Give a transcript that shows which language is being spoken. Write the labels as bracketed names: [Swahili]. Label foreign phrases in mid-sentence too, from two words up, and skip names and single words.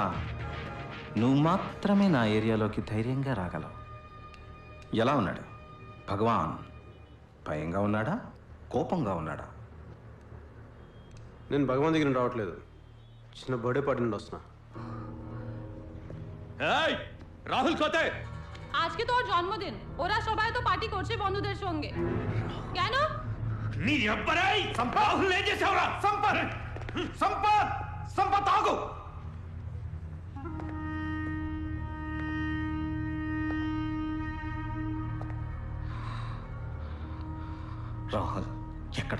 [Telugu] నువ్వు మాత్రమే నా ఏరియాలోకి ధైర్యంగా రాగలవు. ఎలా ఉన్నాడు భగవాన్? భయంగా ఉన్నాడా, కోపంగా ఉన్నాడా? నేను భగవాన్ దగ్గర నుండి రావట్లేదు, చిన్న [English] birthday party [Telugu] నుండి వస్తున్నా. [Bangla] রাহুল কোথায়? আজকে তোর জন্মদিন, ওরা সবাই তো পার্টি করছে বন্ধুদের সঙ্গে। কেন? [Telugu] నీ అబ్బరాయ్ రాహుల్ ఏం చేసావురా? సంపత్ సంపత్ సంపత్ ఆగు. రాహుల్ ఎక్కడ?